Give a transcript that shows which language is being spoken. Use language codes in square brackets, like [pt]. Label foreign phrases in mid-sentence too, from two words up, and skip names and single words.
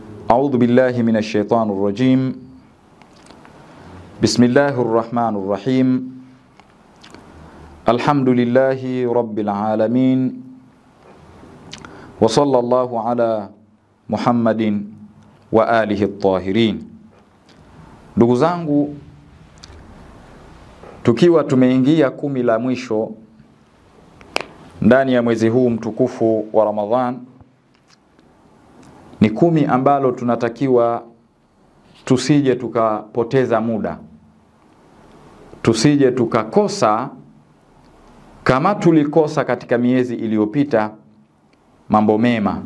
[ar] أعوذ بالله من الشيطان الرجيم. بسم الله الرحمن الرحيم. الحمد لله رب العالمين، وصلى الله على محمد وآله الطاهرين. [sw] Ndugu zangu, tukiwa tumeingia 10 la mwisho ndani ya mwezi huu mtukufu wa Ramadhan, ni 10 ambalo tunatakiwa tusije tukapoteza muda, tusije tukakosa kama tulikosa katika miezi iliyopita mambo mema.